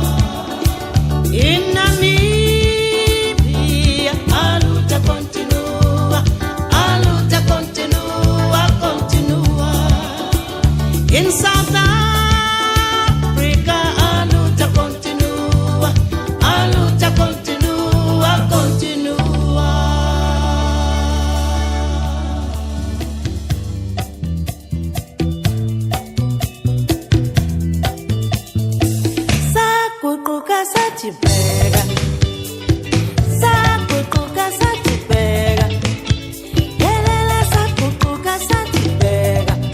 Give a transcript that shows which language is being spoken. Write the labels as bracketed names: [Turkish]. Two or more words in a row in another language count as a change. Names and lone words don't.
[Portuguese] In Namibia, a luta continua, continua. [English] In South Africa, [Portuguese] a luta continua, continua. [Zulu] Saguquka sathi bheka, saguquka sathi bheka, yelela saguquka sathi bheka,